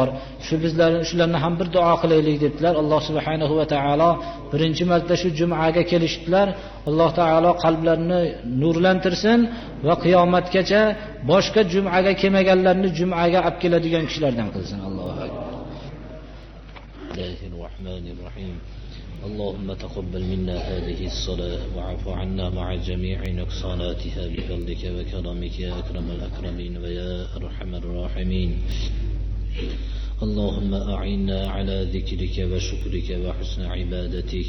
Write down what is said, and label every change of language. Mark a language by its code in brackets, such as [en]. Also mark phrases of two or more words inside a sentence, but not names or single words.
[uz] Shularni ham bir duo qilaylik debdilar. Alloh [ar] سبحانه وتعالى [uz] birinchi marta shu jumaga kelishdilar. Alloh taolo qalblarini nurlantirsin va qiyomatgacha boshqa jumaga kelmaganlarni jumaga olib keladigan kishilardan qilsin. [ar] الله أكبر. Bismillahirrohmanirrohim. اللهم تقبل منا هذه الصلاة وعف عنا مع جميع نقصاناتها بفضلك وكرمك يا أكرم الأكرمين ويا أرحم الراحمين. اللهم أعنا على ذكرك وشكرك وحسن عبادتك.